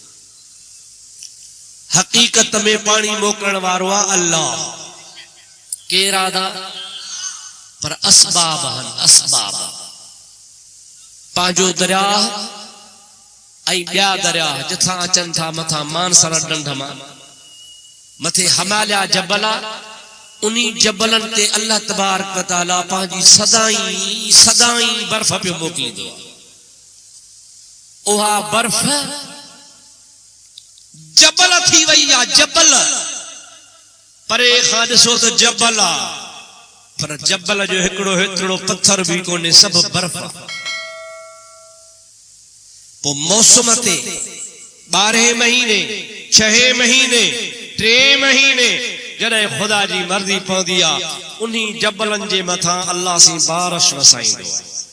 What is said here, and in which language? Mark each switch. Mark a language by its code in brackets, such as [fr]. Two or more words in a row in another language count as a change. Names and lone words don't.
[sd] हकीकत में पानी मोकलण वारो आहे अल्लाह केर आदा पर असबाब हन असबाब पांजो दरिया ऐं ॿिया दरिया जिथां अचनि था मथां मानसर ढंढ मां मथे हिमालय जबल आहे उन्ही जबलन ते अल्लाह तबारक व तआला पंहिंजी सदाई सदाई बर्फ पियो मोकिलींदो आहे उहा बर्फ जबल थी वही या जबल परे खां ॾिसो त जबल आहे पर जबल जो हिकिड़ो हिकिड़ो पत्थर भी कोन्हे सब बर्फ पो मौसम ते 12 महीने 6 महीने 3 महीने जॾहिं खुदा जी मर्ज़ी पवंदी आहे उन्ही जबलन जे मथां अल्लाह सी बारिश वसाईंदो आहे